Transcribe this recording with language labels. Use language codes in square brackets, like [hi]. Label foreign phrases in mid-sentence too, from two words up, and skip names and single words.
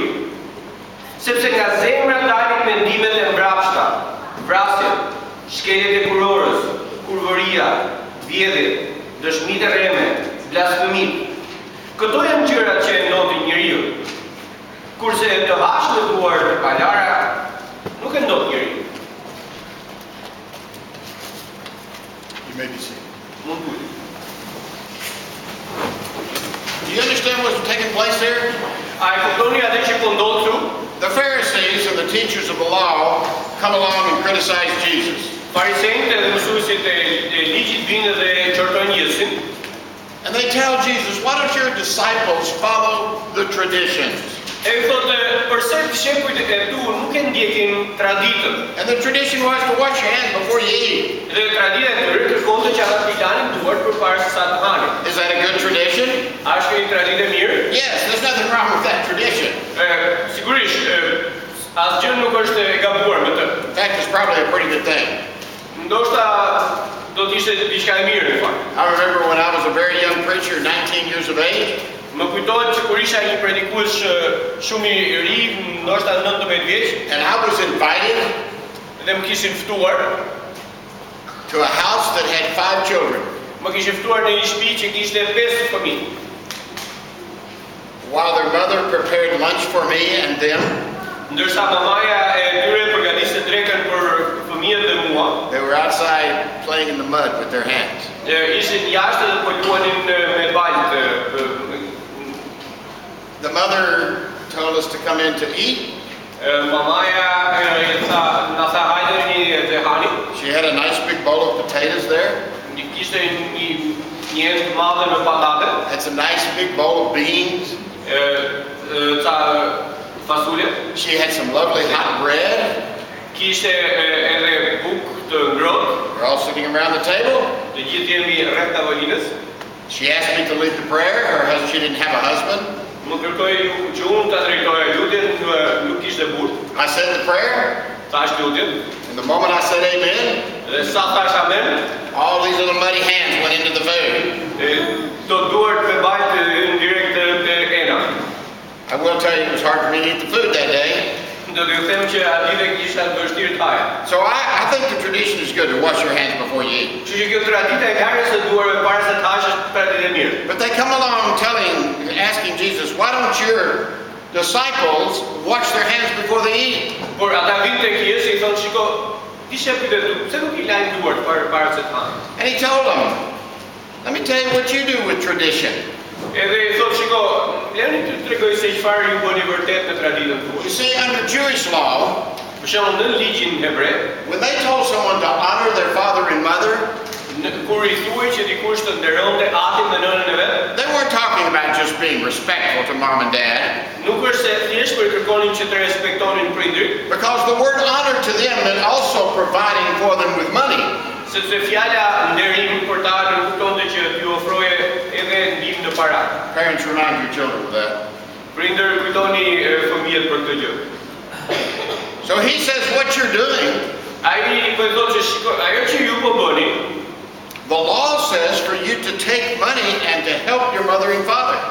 [sq] Sepse nga zemra dalin mendimet e mbrapshta, vrasjet, shkeljet e kurorës, kurvëria, vjedhjet, dëshmitë e rreme, blasfemit. Këto janë gjërat që e ndotin njeriu. Kurse të hash në duar të palara, nuk e ndot njeriu. [en] You may be seated. [sq] Mund të. [en] Do you understand what's taking place here? [sq] A e kuptoni atë që po ndodh këtu? [en] The Pharisees and the teachers of the law come along and criticize Jesus. [sq] Farisejtë dhe mësuesit e ligjit vinë dhe çortojnë Jezusin. [en] And they tell Jesus, why don't your disciples follow the traditions? [sq] E thotë, përse dishepujt e tu nuk e ndjekin traditën? [en] And the tradition was to wash your hands before you eat. [sq] Dhe tradita e tyre kërkonte që ata t'i lanin duart përpara se sa të hanin. [en] Is that a good tradition? [sq] A është një traditë e mirë? [en] Yes, there's nothing wrong with that tradition. [sq] Sigurisht, asgjë nuk është e gabuar me të. [en] In fact, it's probably a pretty good thing. [sq] Ndoshta do të ishte diçka e mirë në fakt. [en] I remember when I was a very young preacher, 19 years of age, [sq] Më kujtohet që kur isha një predikues shumë i ri, ndoshta 19 vjeç, [en] and I was invited [sq] dhe më kishin ftuar, [en] to a house that had 5 children. [sq] më kishin ftuar në një shtëpi që kishte 5 fëmijë. [en] While their mother prepared lunch for me and them, [sq] Ndërsa mamaja e tyre përgatiste drekën për fëmijët dhe mua, [en] they were outside playing in the mud with their hands. [sq] Ishin jashtë dhe po luanin me balë. [en] The mother told us to come in to eat. [sq] Mamaja na tha hajde të hani. [en] She had a nice big bowl of potatoes there. [sq] Kishte një të madhe me patate. [en] Had some nice big bowl of beans. [sq] Ca fasule. [en] She had some lovely hot bread. [sq] Kishte edhe bukë të ngrohtë. [en] We're all sitting around the table. [sq] Të gjithë jemi rreth tavolinës. [en] She asked me to lead the prayer. She didn't have a husband. [sq] Më kërkoi që unë ta drejtoja lutjen, nuk kishte burr. [en] I said the prayer. [sq] Thash lutjen. [en] And the moment I said amen, [sq] Dhe sa thash amen, [en] all these little muddy hands went into the food. [sq] të duart me bajt në direkt të ena. [en] I will tell you, it was hard for me to eat the food that day. [sq] Do t'ju them që aty dhe kisha vështirë të haja. [en] So I think the tradition is good to wash your hands before you eat. [sq] Kështu që kjo tradita e larjes së duarve para se të hash është traditë e mirë. [en] But they come along asking Jesus, why don't your disciples wash their hands before they eat? [sq] Por ata vinë tek Jezusi i thonë, shiko, dishepujt e tu, pse nuk i lajnë duart para se të hanë? [en] And he told them, let me tell you what you do with tradition. [sq] Edhe I thotë, shiko, lejoni të tregoj se çfarë ju bëni vërtet në traditën tuaj. [en] You see, under Jewish law, [sq] Për shembull, në ligjin hebre, [en] when they told someone to honor their father and mother, [sq] kur I thuaj që dikush të nderonte atin dhe nënën e vet, [en] they weren't talking about just being respectful to mom and dad. [sq] nuk është se thjesht për kërkonin që të respektonin prindrit, [en] Because the word honor to them meant also providing for them with money. [sq] sepse fjala nderim për ta kuptonte që t'ju ofroje edhe ndihmë në para. [en] Parents, remind your children of that. [sq] Prindër, kujtoni fëmijët për këtë gjë. [en] So he says, what you're doing, [sq] Ai po thotë që shiko, ajo që ju po bëni, [en] the law says for you to take money and to help your mother and father.